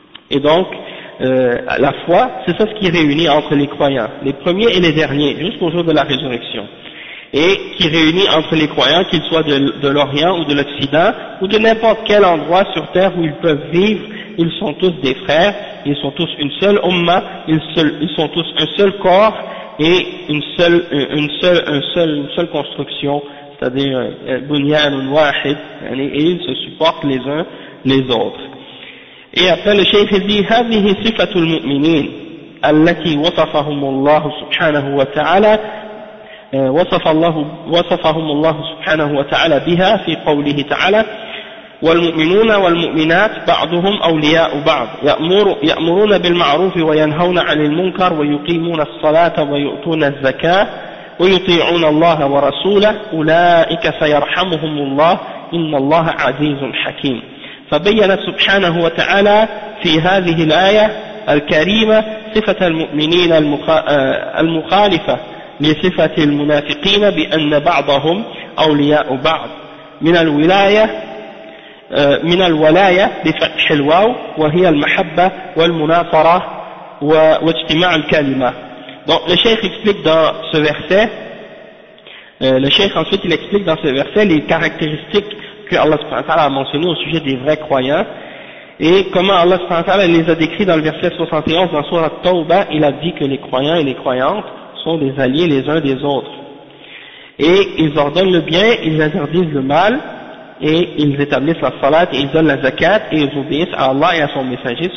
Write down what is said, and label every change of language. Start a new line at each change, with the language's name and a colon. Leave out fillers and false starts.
French: Et donc la foi, c'est ça ce qui réunit entre les croyants, les premiers et les derniers, jusqu'au jour de la résurrection, et qui réunit entre les croyants, qu'ils soient de l'Orient ou de l'Occident, ou de n'importe quel endroit sur terre où ils peuvent vivre, ils sont tous des frères, ils sont tous une seule umma, ils sont tous un seul corps, et une seule construction, c'est-à-dire
Arabic: bunyanun wahid,
French: et ils se supportent les uns les autres. Et après le Cheikh dit,
Arabic: « هذه صفة المؤمنين التي وصفهم الله سبحانه وتعالى وصفهم الله سبحانه وتعالى بها في قوله تعالى والمؤمنون والمؤمنات بعضهم أولياء بعض يأمرون بالمعروف وينهون عن المنكر ويقيمون الصلاة ويؤتون الزكاة ويطيعون الله ورسوله أولئك سيرحمهم الله إن الله عزيز حكيم. فبين سبحانه وتعالى في هذه الآية الكريمة صفة المؤمنين المخالفة لصفة المنافقين بأن بعضهم أولياء بعض من الولاية من الولاية بفتح الواو وهي المحبة والمناصرة واجتماع الكلمة.
French: Donc le Cheikh explique dans ce verset, le Cheikh ensuite il explique dans ce verset les caractéristiques que Allah subhanahu wa ta'ala a mentionné au sujet des vrais croyants et comment Allah subhanahu wa ta'ala les a décrits dans le verset 71 dans sourate Tawbah. Il a dit que les croyants et les croyantes sont des alliés les uns des autres et ils ordonnent le bien, ils interdisent le mal et ils établissent la salat et ils donnent la zakat et ils obéissent à Allah et à son messager.